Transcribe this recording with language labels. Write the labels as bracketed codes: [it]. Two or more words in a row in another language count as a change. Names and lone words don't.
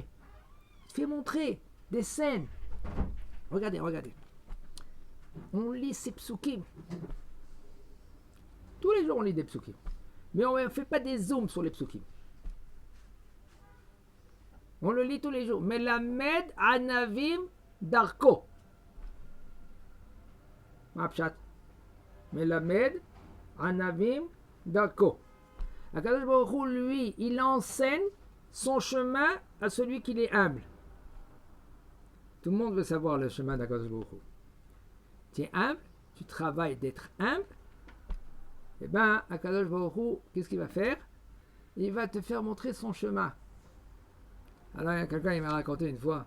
[fr] Il te fait montrer des scènes. Regardez. On lit ces psukim. Tous les jours, on lit des psukim. Mais on ne fait pas des zooms sur les psukim. On le lit tous les jours. [he] מלמד ענוים דרכו. מה פשט. מלמד ענוים דרכו. [fr] Akadosh Baruch Hu, lui, il enseigne son chemin à celui qui est humble. Tout le monde veut savoir le chemin d'Akadosh Baruch Hu. Tu es humble, tu travailles d'être humble. Eh bien, Akadosh Baruch Hu, qu'est-ce qu'il va faire? Il va te faire montrer son chemin. Alors, il y a quelqu'un qui m'a raconté une fois.